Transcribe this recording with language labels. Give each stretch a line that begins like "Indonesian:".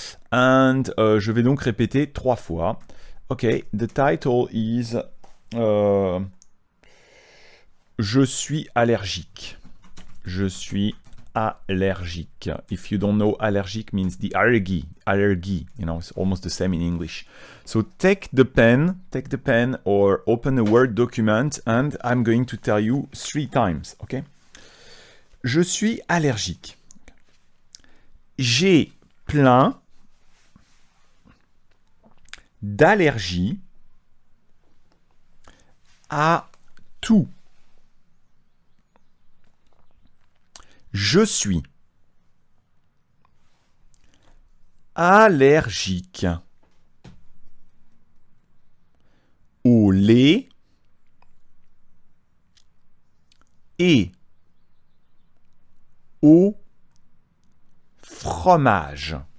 French: And je vais donc répéter 3 fois.
English: Okay, the title is
French: Je suis allergique. Je suis allergique.
English: If you don't know, allergic means the allergy, you know, it's almost the same in English. So take the pen or open a Word document and I'm going to tell you 3 times, okay?
French: Je suis allergique. J'ai plein d'allergie à tout. Je suis allergique au lait et au fromage.